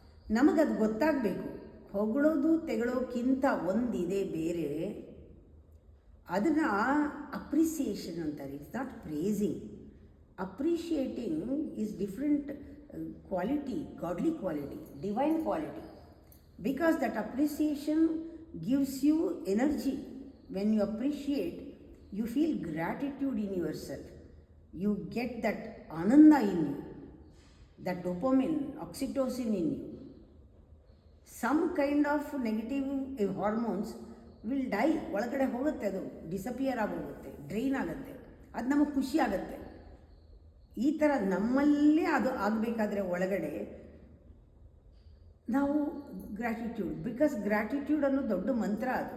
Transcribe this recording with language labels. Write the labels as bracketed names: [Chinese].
[Kannada] ನಮಗದು ಗೊತ್ತಾಗಬೇಕು. ಹೊಗಳೋದು ತೆಗಳೋಕ್ಕಿಂತ ಒಂದಿದೆ ಬೇರೆ, ಅದನ್ನು ಅಪ್ರಿಸಿಯೇಷನ್ ಅಂತಾರೆ. [English] It's not praising. Appreciating is different quality, godly quality, divine quality. Because that appreciation gives you energy. When you appreciate, you feel gratitude in yourself. You get that ananda in you, that dopamine, oxytocin in you. Some kind of negative hormones will die. [Kannada] ಒಳಗಡೆ ಹೋಗುತ್ತೆ, ಅದು disappear ಆಗೋಗುತ್ತೆ, drain ಆಗುತ್ತೆ. ಅದು ನಮಗೆ ಖುಷಿ ಆಗುತ್ತೆ. ಈ ಥರ ನಮ್ಮಲ್ಲೇ ಅದು ಆಗಬೇಕಾದ್ರೆ ಒಳಗಡೆ ನಾವು ಗ್ರ್ಯಾಟಿಟ್ಯೂಡ್, ಬಿಕಾಸ್ ಗ್ರ್ಯಾಟಿಟ್ಯೂಡ್ ಅನ್ನೋ ದೊಡ್ಡ ಮಂತ್ರ.